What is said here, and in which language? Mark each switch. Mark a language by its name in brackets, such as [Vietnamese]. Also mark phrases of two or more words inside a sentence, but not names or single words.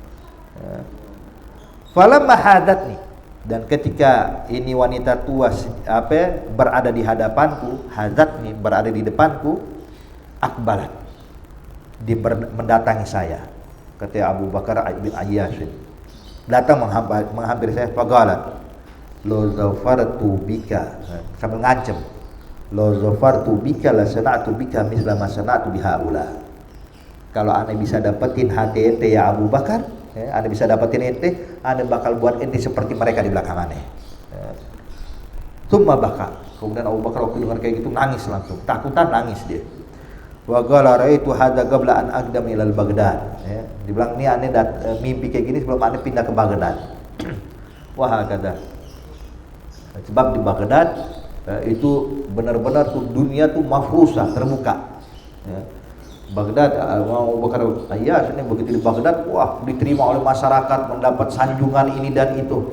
[Arabic] فلما حاذتني, [Indonesian] dan ketika ini wanita tua berada di hadapanku, hadatni, berada di depanku, akbalat, dia mendatangi saya. Kata Abu Bakar bin Ayyash, datang menghampiri saya, [Arabic] فقالت لو ظفرت بك, [Indonesian] sambil ngancem, [Arabic] لو ظفرت بك لصنعت بك مثل ما صنعت بهؤلاء. [Indonesian] Kalau ane bisa dapetin hati ente ya Abu Bakar, ane bisa dapetin ente, ane bakal buat ente seperti mereka di belakang ane. [Arabic] ثم بكى, [Indonesian] kemudian Abu Bakar waktu dengar kayak gitu nangis langsung, takutan nangis dia. [Arabic] وقال رأيت هذا قبل أن أقدم إلى البغداد. [Indonesian] Dibilang ini ane mimpi kayak gini sebelum ane pindah ke Baghdad. [Arabic] وهكذا. [Indonesian] Sebab di Baghdad itu benar-benar tuh dunia tuh mafrusah, terbuka. Baghdad, Abu Bakar Ayyash ini begitu di Baghdad, wah diterima oleh masyarakat, mendapat sanjungan ini dan itu.